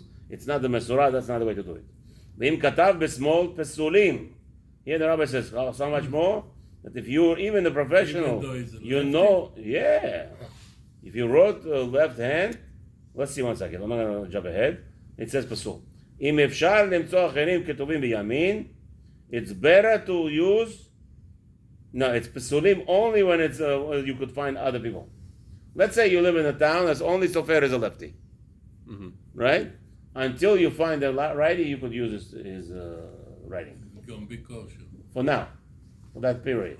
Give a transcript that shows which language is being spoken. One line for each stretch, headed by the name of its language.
English: It's not the Mesorah, that's not the way to do it.
Hebrew: V'im katav b'smol pesulim.
English: Here the rabbi says, so much more, that if you're even a professional, you know, yeah. If you wrote left hand, let's see one second. I'm not going to jump ahead. It says pasul.
Hebrew: אם אפשר למצוא אחרים כתובים בימין,
English: it's better to use. No, it's pasulim only when it's you could find other people. Let's say you live in a town that's only sofer is a lefty, right? Until you find a righty, you could use his writing. Gonna be kosher. For now, for that period.